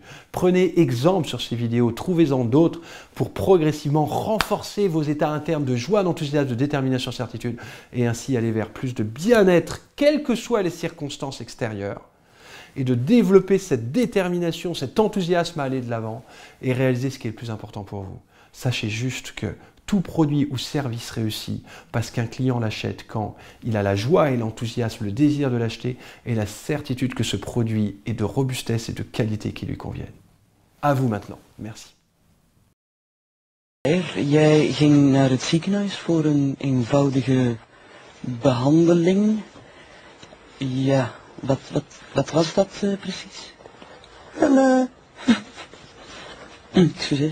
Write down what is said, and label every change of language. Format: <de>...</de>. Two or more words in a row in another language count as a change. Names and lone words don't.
<fr>Prenez exemple sur ces vidéos, trouvez-en d'autres pour progressivement renforcer vos états internes de joie, d'enthousiasme, de détermination, certitude et ainsi aller vers plus de bien-être, quelles que soient les circonstances extérieures et de développer cette détermination, cet enthousiasme à aller de l'avant et réaliser ce qui est le plus important pour vous. Sachez juste que tout produit ou service réussit parce qu'un client l'achète quand il a la joie et l'enthousiasme, le désir de l'acheter et la certitude que ce produit est de robustesse et de qualité qui lui conviennent. À vous maintenant. Merci.</fr> <nl>Jij ging naar het ziekenhuis voor een eenvoudige behandeling. Ja, wat was dat precies? Excuseer.</nl>